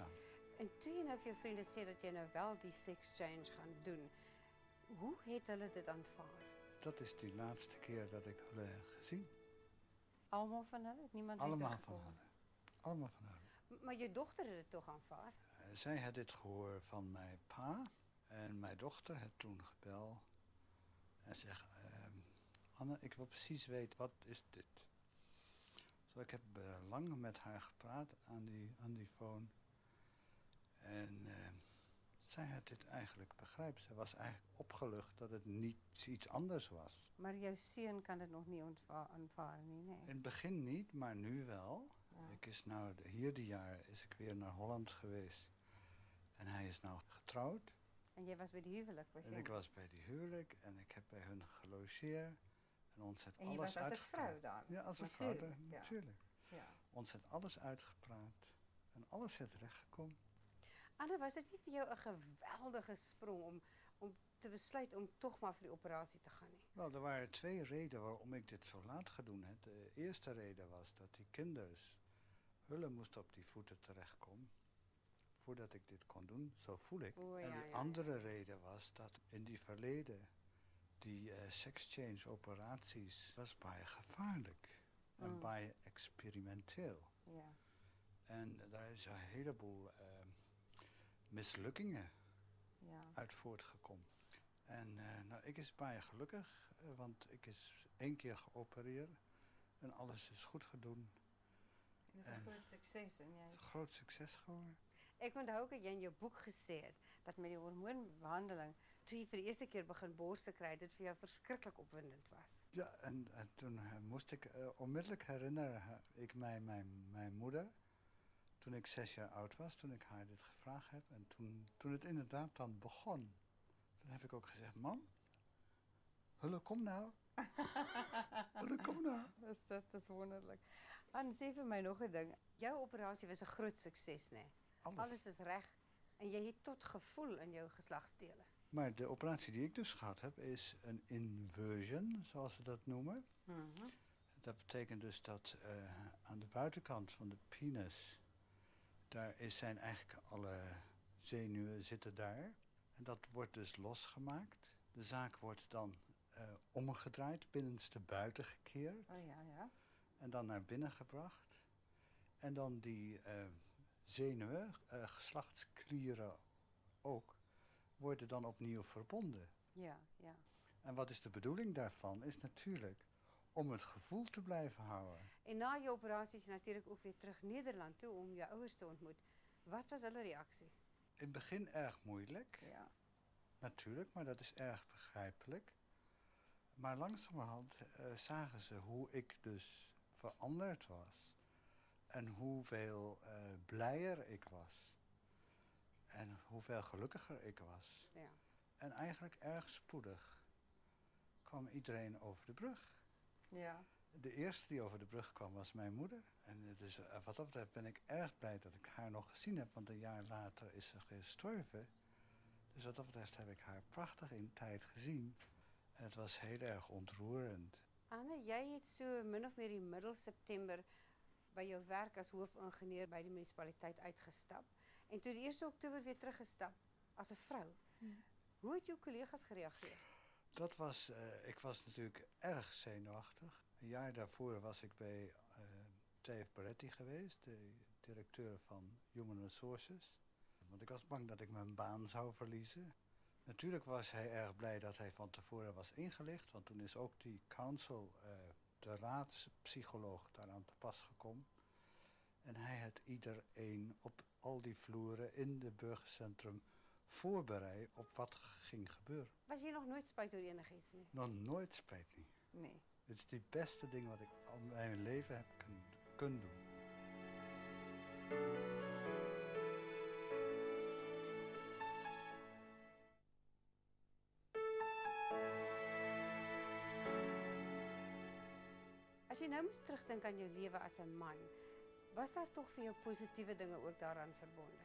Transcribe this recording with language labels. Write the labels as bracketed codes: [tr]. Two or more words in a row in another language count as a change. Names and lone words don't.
[af] En toe jy nou vir jou vriende sê dat jy nou wel die [en] sex change [af] gaan doen, hoe het hulle dit aanvaar? [nl] Dat is die laatste keer dat ik hulle heb gezien. [af] Almal van hulle? Niemand [nl] Allemaal [af] het [nl] van [af] teruggekom? [nl] hulle. Allemaal van hulle. [af] Maar jou dogter het dit tog aanvaar? [nl] Zij had dit gehoord van mijn pa. En mijn dochter heeft toen gebeld. En zegt, Anne, ik wil precies weten, wat is dit? Zo, ik heb lang met haar gepraat aan die phone. En zij had dit eigenlijk begrepen. Zij was eigenlijk opgelucht dat het niet iets anders was. [af] Maar jou seun kan dit nog nie aanvaar nie, né? [nl] In het begin niet, maar nu wel. Ja. Ik is nou, hier die jaar is ik weer naar Holland geweest. En hij is nou getrouwd. [af] En jy was by die huwelik, was jy? [nl] En ik was bij die huwelijk en ik heb bij hun gelogeerd. En ons heeft [af] En jy [nl] alles [af] was as 'n [nl] uitgepraat. [af] vrou dan? [nl] Ja, als een vrouw, Natuurlijk, ja. natuurlijk. Ja. Ons heeft alles uitgepraat. En alles is terechtgekomen. [af] Anne, was dit nie vir jou 'n geweldige sprong om te besluit om tog maar vir die operasie te gaan nie? [nl] Wel, er waren 2 redenen waarom ik dit zo laat gedaan heb. De eerste reden was dat die kinders, hulle moesten op die voeten terechtkomen. Voordat ik dit kon doen, zo voel ik. O, en ja, de ja, andere reden was dat in die verleden, die sexchange operaties, was baie gevaarlijk. En baie experimenteel. Ja. En daar is een heleboel mislukkingen uit voortgekomen. En nou, ik is baie gelukkig, want ik is 1 keer geopereerd en alles is goed gedaan. [af] Dit is 'n groot sukses en jy [nl] Groot succes geworden. [af] Ek onthou ook dat jy in jou boek gesê het dat met die hormoonbehandeling, toe jy vir die eerste keer begin borste kry, dit vir jou verskriklik opwindend was. [nl] Ja, en toen moest ik onmiddellijk herinneren, ik mijn moeder, toen ik 6 jaar oud was, toen ik haar dit gevraagd heb. En toen het inderdaad dan begon, toen heb ik ook gezegd, mam, [af] hulle kom nou. Hulle kom nou. [nl] Dat is wonderlik. [af] En sê vir my nog 'n ding, jou operasie was 'n groot sukses, né? Alles is reg en jy het tot gevoel in jou geslagsdele. [nl] Maar de operatie die ik dus gehad heb, is een inversion, zoals ze dat noemen. Dat betekent dus dat aan de buitenkant van de penis, zijn eigenlijk alle zenuwen zitten daar. En dat wordt dus losgemaakt. De zaak wordt dan omgedraaid, binnenste buiten gekeerd. Oh ja, ja. En dan naar binnen gebracht. En dan die zenuwen, geslachtsklieren ook, worden dan opnieuw verbonden. Ja, ja. En wat is de bedoeling daarvan? Is natuurlijk om het gevoel te blijven houden. [af] En na jou operasie is jy natuurlik ook weer terug Nederland toe om jou ouers te ontmoet. Wat was hulle reaksie? [nl] In het begin erg moeilijk, Ja. natuurlijk, maar dat is erg begrijpelijk. Maar langzamerhand zagen ze hoe ik dus veranderd was. En hoeveel blijer ik was. En hoeveel gelukkiger ik was. Ja. En eigenlijk erg spoedig kwam iedereen over de brug. Ja. De eerste die over de brug kwam was mijn moeder. En dus wat dat betreft ben ik erg blij dat ik haar nog gezien heb. Want een jaar later is ze gestorven. Dus wat dat betreft heb ik haar prachtig in tijd gezien. En het was heel erg ontroerend. [af] Anne, jy het so min of meer in middel September by jou werk as hoofingenieur by die munisipaliteit uitgestap en toe die 1 Oktober weer teruggestap as 'n vrou. Hoe het jou kollegas gereageer? [nl] Dat was, ik was natuurlijk erg zenuwachtig. Een jaar daarvoor was ik bij Dave Barretti geweest, de directeur van [en] Human Resources. [nl] Want ik was bang dat ik mijn baan zou verliezen. Natuurlijk was hij erg blij dat hij van tevoren was ingelicht, want toen is ook die council, de raadspsycholoog, daaraan te pas gekomen. En hij had iedereen op al die vloeren in het burgercentrum voorbereid op wat ging gebeuren. [af] Was jy nog nooit spyt oor enigiets nie? [nl] Nog nooit spijt niet. Nee. Het is het beste ding wat ik al in mijn leven heb kunnen doen. [af] As jy nou moes terugdink aan jou lewe as 'n man, was daar tog vir jou positiewe dinge ook daaraan verbonde?